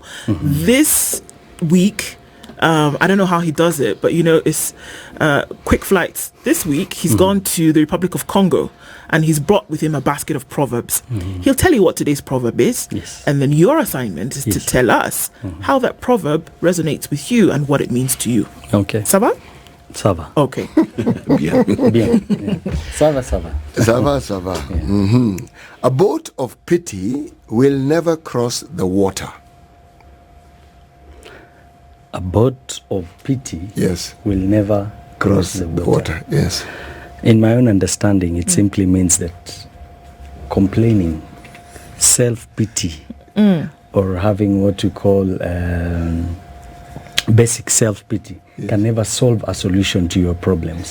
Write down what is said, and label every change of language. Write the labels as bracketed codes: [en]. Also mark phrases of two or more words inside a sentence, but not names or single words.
[en] This week, I don't know how he does it, but it's quick flights. This week, he's gone to the Republic of Congo, and he's brought with him a basket of proverbs. He'll tell you what today's proverb is, and then your assignment is to tell us how that proverb resonates with you and what it means to you. Okay. [fr] Sava? Sava. [en] Okay. [fr] Bien. Bien. Sava, sava. Sava, sava. [en] Yeah. A boat of pity will never cross the water. A boat of pity will never cross the water. Yes. In my own understanding, it simply means that complaining, self-pity, or having what you call basic self-pity can never solve a solution to your problems.